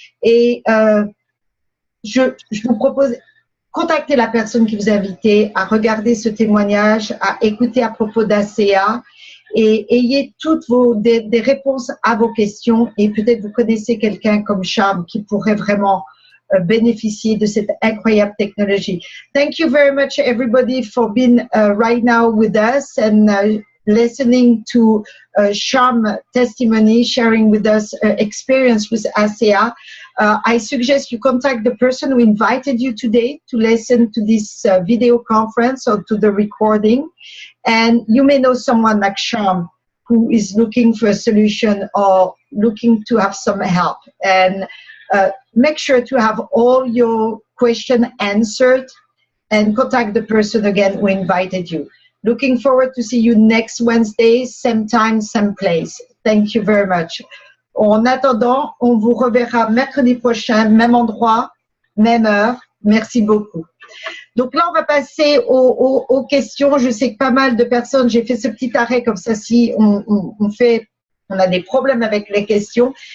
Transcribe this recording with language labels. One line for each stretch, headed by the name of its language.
French: Et je vous propose contacter la personne qui vous a invité à regarder ce témoignage, à écouter à propos d'ACA. Et ayez toutes des réponses à vos questions et peut-être vous connaissez quelqu'un comme Charme qui pourrait vraiment bénéficier de cette incroyable technologie.
English: Thank you very much everybody for being right now with us and listening to Charm testimony, sharing with us experience with ACA. I suggest you contact the person who invited you today to listen to this video conference or to the recording. And you may know someone like Charm who is looking for a solution or looking to have some help. And make sure to have all your questions answered and contact the person again who invited you. Looking forward to see you next Wednesday, same time, same place. Thank you very much.
French: En attendant, on vous reverra mercredi prochain, même endroit, même heure. Merci beaucoup. Donc là, on va passer aux questions. Je sais que pas mal de personnes, j'ai fait ce petit arrêt comme ça, si on a des problèmes avec les questions.